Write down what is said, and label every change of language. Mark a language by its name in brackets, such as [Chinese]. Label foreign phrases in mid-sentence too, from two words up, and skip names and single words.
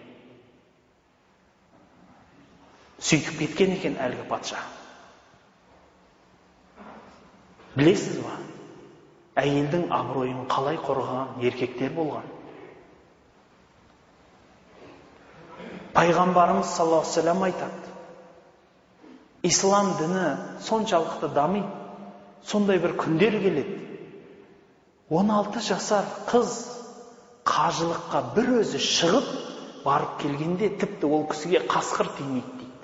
[Kazakh] Сөйтіп кеткен екен әлгі патша. Білесіз ба? Әйелдің абыройын қалай қорғаған еркектер болған. Пайғамбарымыз [Arabic] صلى الله عليه وسلم [Kazakh] айтады, ислам діні соншалықты дамиды, сондай бір күндер келеді. 16 жасар қыз қажылыққа бір өзі шығып барып келгенде тіпті ол кісіге қасқыр тимейді дейді.